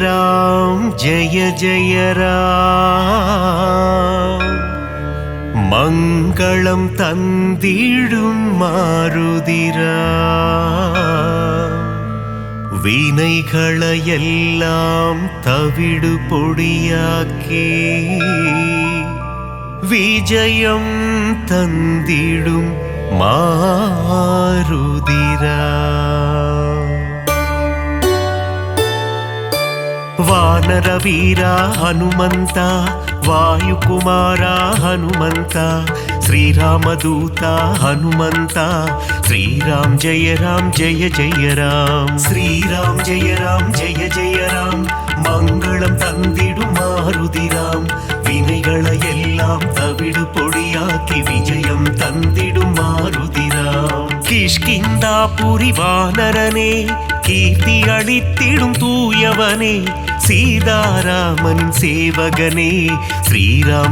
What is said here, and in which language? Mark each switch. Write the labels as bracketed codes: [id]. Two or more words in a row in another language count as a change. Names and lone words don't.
[hi] जय राम. [ta] மங்களம் தந்திடும் மாருதிரா, வினைகளையெல்லாம் தவிடு பொடியாக்கி விஜயம் தந்திடும் மாருதிரா. [kn] ವಾನರ ವೀರ ಹನುಮಂತ, ವಾಯುಕುಮಾರ ಹನುಮಂತ, [te] శ్రీరామదూత హనుమంత శ్రీరామ్ జయ జయ రామ్ శ్రీరామ్ జయ జయ [ta] ராம் மங்களம் தந்திடும் மாருதிராம் வினைகளை எல்லாம் தவிடு பொடியாக்கி விஜயம் தந்திடும் மாருதிராம் கிஷ்கிந்தாபுரி வானரனே கீர்த்தி அளித்திடும் தூயவனே சீதாராமனின் சேவகனே ஸ்ரீராம்